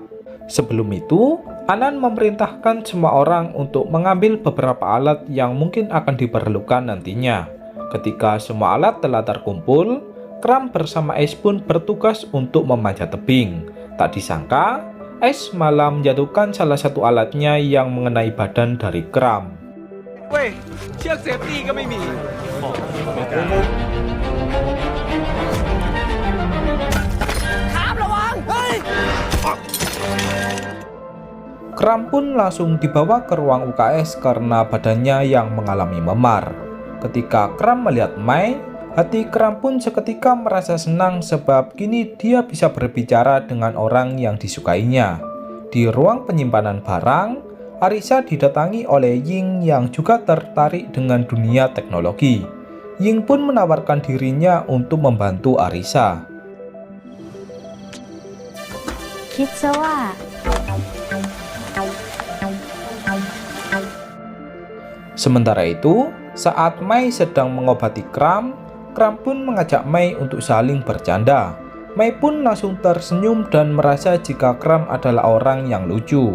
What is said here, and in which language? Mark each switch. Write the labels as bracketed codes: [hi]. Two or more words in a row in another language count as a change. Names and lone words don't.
[id] Sebelum itu, Anan memerintahkan semua orang untuk mengambil beberapa alat yang mungkin akan diperlukan nantinya. Ketika semua alat telah terkumpul, Kram bersama Ace pun bertugas untuk memanjat tebing. Tak disangka, Ace malah menjatuhkan salah satu alatnya yang mengenai badan dari Kram. Weh, [th] เชือกเซฟตี้ก็ไม่มี ครับระวัง เฮ้ย [id] Kram pun langsung dibawa ke ruang UKS karena badannya yang mengalami memar. Ketika Kram melihat Mai, hati Kram pun seketika merasa senang sebab kini dia bisa berbicara dengan orang yang disukainya. Di ruang penyimpanan barang, Arisa didatangi oleh Ying yang juga tertarik dengan dunia teknologi. Ying pun menawarkan dirinya untuk membantu Arisa. [th] คิดซะว่า [id] Sementara itu, saat Mai sedang mengobati Kram, Kram pun mengajak Mai untuk saling bercanda. Mai pun langsung tersenyum dan merasa jika Kram adalah orang yang lucu.